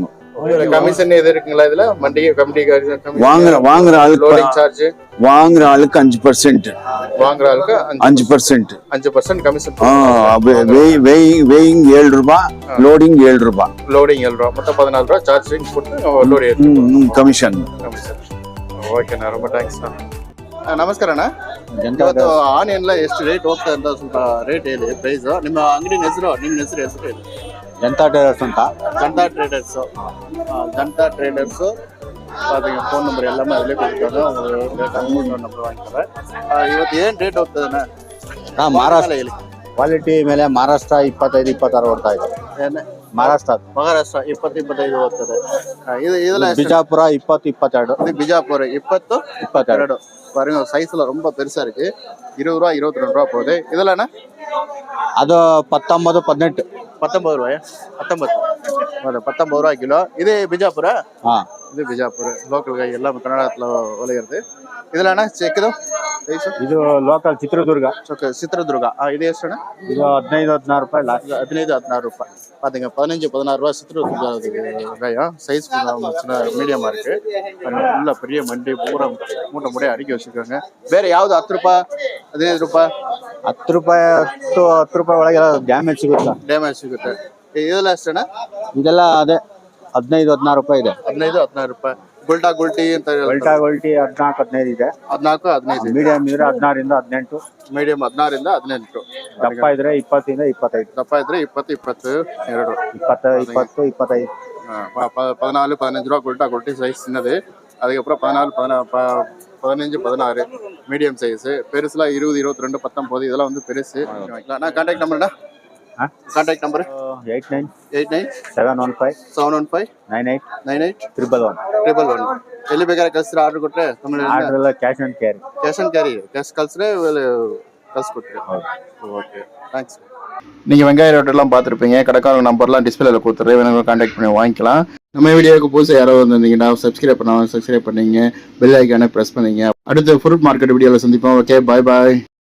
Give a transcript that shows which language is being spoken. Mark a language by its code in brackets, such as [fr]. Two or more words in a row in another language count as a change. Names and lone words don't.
[ta] கமிஷன் எது இருக்குங்களா இதுல? மண்டி கமிட்டி வாங்குற ஆளுக்கு 5%. வாங்குற ஆளுக்கு 5% கமிஷன். வெயிங் 7 ரூபாய், லோடிங் 7 ரூபாய். மொத்தம் 14 ரூபாய் சார்ஜிங் போட்டு லோடு [kn] ಕಮಿಷನ್. ಓಕೆನಾ? ரொம்ப ಥ್ಯಾಂಕ್ಸ್ನಾ. ನಮಸ್ಕಾರ ಅಣ್ಣ. ಇವತ್ತು ಆನಿಯನ್ ಎಷ್ಟು ರೇಟ್ ಹೋಗ್ತಾ ಅಂತ ಸ್ವಲ್ಪ ರೇಟ್ ಹೇಳಿ ಪ್ರೈಸ್. ನಿಮ್ಮ ಅಂಗಡಿ ಹೆಸರು ಹೇಳಿ. ಜನತಾ ಟ್ರೇಡರ್ಸ್ ಅಂತ. [ta] ಜನತಾ ಟ್ರೇಡರ್ಸ್ பாத்தீங்க. [en] phone number [ta] எல்லாமே அதிலே கொடுத்துருக்காங்க. உங்களுக்கு [en] amount number [ta] வாங்கிக்கிறேன். [kn] ಇವತ್ತು ಏನ್ ರೇಟ್ ಹೋಗ್ತದಣ್ಣ? ಮಹಾರಾಷ್ಟ್ರ ಕ್ವಾಲಿಟಿ ಮೇಲೆ ಮಹಾರಾಷ್ಟ್ರ 25 26 ಓಡ್ತಾ ಇದೆ. ಮಹಾರಾಷ್ಟ್ರ 20-25 ಹೋಗ್ತದೆ. ಇದೆಲ್ಲ ಬಿಜಾಪುರ 20 22. [ta] இது பிஜாப்பூர் 20 22. பாருங்க சைஸ்ல ரொம்ப பெருசா இருக்கு. 20 ரூபா 22 ரூபா போகுது. இதெல்லாம் என்ன? [kn] ಅದು 19 18. [ta] 19 ரூபாயா? 19 ரூபா கிலோ. இது பிஜாப்பூரா? இது பிஜாப்பூர் லோக்கல் காய் எல்லாம் கர்நாடகத்துல விளையிறது. [kn] ಇದೆಲ್ಲ ಅಣ್ಣ ಚೆಕ್ದು ಸೈಜ್? ಇದು ಲೋಕಲ್ ಚಿತ್ರದುರ್ಗ. ಚಿತ್ರದುರ್ಗ. ಇದು ಎಷ್ಟು ಅಣ್ಣ? ಇದು 15-16 ರೂಪಾಯಿ ಲಾಸ್ಟ್. 15-16 ರೂಪಾய். [ta] பாத்தீங்க 15-16 ரூபா சித்திரதுர்கா வெங்காயம். சைஸ் சின்ன மீடியமா இருக்கு. உள்ள பெரிய மண்டி பூரா மூட்டை மூட்டையை அடுக்கி வச்சிருக்காங்க. [kn] ಬೇರೆ ಯಾವ್ದು 10 ರೂಪಾಯಿ 15 ರೂಪಾಯಿ? 10 ರೂಪಾಯಿ 10 ರೂಪಾಯಿ ಒಳಗೆಲ್ಲ ಡ್ಯಾಮೇಜ್ ಸಿಗುತ್ತೆ. ಇದೆಲ್ಲ ಎಷ್ಟು ಅಣ್ಣ? ಇದೆಲ್ಲ ಅದೇ 15-16 ರೂಪಾಯಿ ಇದೆ. 15-16 ರೂಪಾಯಿ. ಗುಲ್ಟಿ ಅಂತ ಗುಲ್ಟಿ 14-15 ಇದೆ. 14-15. ಮೀಡಿಯಂ ಇದ್ರೆ 16 ರಿಂದ 18. ಮೀಡಿಯಂ 16 ರಿಂದ 18. ದಪ್ಪ ಇದ್ರೆ 20 ರಿಂದ 25. ದಪ್ಪ ಇದ್ರೆ 20 22 20 20 25. [ta] 14-15 ரூபா குல்ட்டி சைஸ் சின்னது. அதுக்கப்புறம் 14 15 16 [en] medium size. [ta] பெருசுலாம் 20 22 19 இதெல்லாம் வந்து பெருசு. நான் [en] contact number? contact number [kn] 89 715 98 111. ಎಲ್ಲಿ ಬೇಕಾದ್ರೆ ಕಳ್ಸಿದ್ರೆ ಆರ್ಡರ್ ಕೊಟ್ರೆ [en] order cash and carry [kn] ಕ್ಯಾಶ್ ಕಳ್ಸಿದ್ರೆ [ta] கழிச்சுட்றேன். [en] okay thanks. [ta] நீங்கள் வெங்காய ரேட்டெல்லாம் பார்த்துருப்பீங்க. கடைக்காரங்க நம்பர்லாம் டிஸ்பிளேல கொடுத்துட்றேன். வேணுங்க கான்டாக்ட் பண்ணி வாங்கிக்கலாம். நம்ம வீடியோவுக்கு புதுசாக யாரோ வந்திருந்தீங்கன்னா சப்ஸ்கிரைப் பண்ணீங்க, [en] bell icon [ta] ப்ரெஸ் பண்ணீங்க. அடுத்த [en] fruit market [ta] வீடியோவில் சந்திப்போம். ஓகே, பாய்.